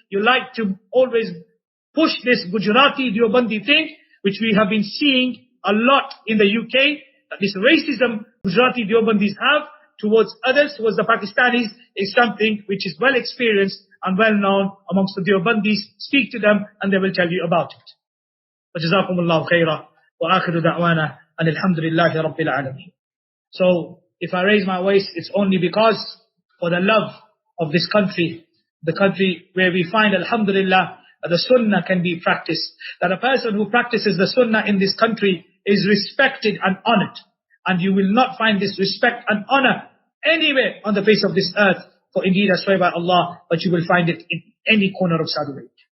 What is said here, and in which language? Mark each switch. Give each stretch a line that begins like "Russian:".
English: You like to always push this Gujarati Deobandi thing, which we have been seeing a lot in the UK, that this racism Gujarati Deobandis have towards others, towards the Pakistanis, is something which is well experienced and well known amongst the Deobandis. Speak to them and they will tell you about it.
Arabic: جزاكم الله خيرا وآخر دعوانا أن الحمد لله رب العالمين.
English: So if I raise my voice, it's only because for the love of this country, the country where we find Alhamdulillah that the Sunnah can be practiced, that a person who practices the Sunnah in this country is respected and honored. And you will not find this respect and honor anywhere on the face of this earth, for indeed I swear by Allah, but you will find it in any corner of Saudi Arabia.